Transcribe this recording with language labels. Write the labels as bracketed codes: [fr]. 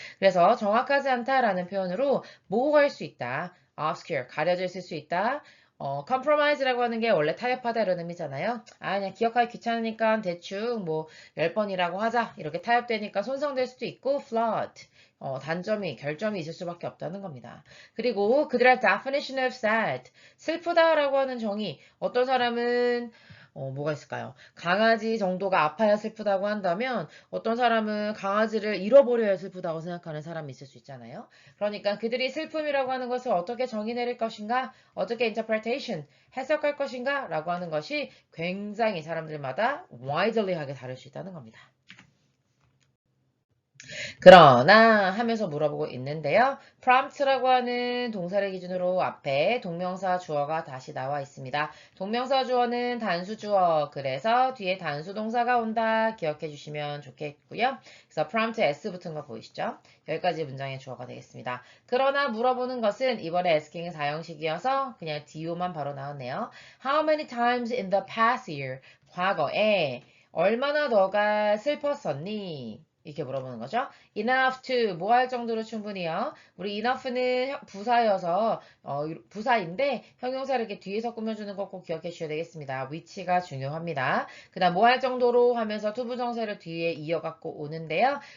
[ko] 그래서 정확하지 않다라는 표현으로 모호할 수 있다. obscure, 가려져 있을 수 있다. compromise라고 하는 게 원래 타협하다 이런 의미잖아요. 그냥 기억하기 귀찮으니까 대충 뭐 10번이라고 하자. 이렇게 타협되니까 손상될 수도 있고 flawed. 단점이, 결점이 있을 수밖에 없다는 겁니다. 그리고 그들의 [en] definition of sad. [ko] 슬프다라고 하는 정의. 어떤 사람은 뭐가 있을까요? 강아지 정도가 아파야 슬프다고 한다면 어떤 사람은 강아지를 잃어버려야 슬프다고 생각하는 사람이 있을 수 있잖아요. 그러니까 그들이 슬픔이라고 하는 것을 어떻게 정의 내릴 것인가, 어떻게 interpretation, 해석할 것인가 라고 하는 것이 굉장히 사람들마다 widely하게 다를 수 있다는 겁니다. 그러나 하면서 물어보고 있는데요. prompt라고 하는 동사를 기준으로 앞에 동명사 주어가 다시 나와 있습니다. 동명사 주어는 단수 주어, 그래서 뒤에 단수 동사가 온다 기억해 주시면 좋겠고요. 그래서 prompt S 붙은 거 보이시죠? 여기까지 문장의 주어가 되겠습니다. 그러나 물어보는 것은 이번에 asking의 사형식이어서 그냥 do만 바로 나왔네요. [en] How many times in the past year? [ko] 과거에 얼마나 너가 슬펐었니? 이렇게 물어보는 거죠. enough to 뭐 할 정도로 충분히요. 우리 enough는 부사여서 부사인데 형용사를 이렇게 뒤에서 꾸며주는 거 꼭 기억해 주셔야 되겠습니다. 위치가 중요합니다. 그 다음 뭐 할 정도로 하면서 투부정사를 뒤에 이어갖고 오는데요.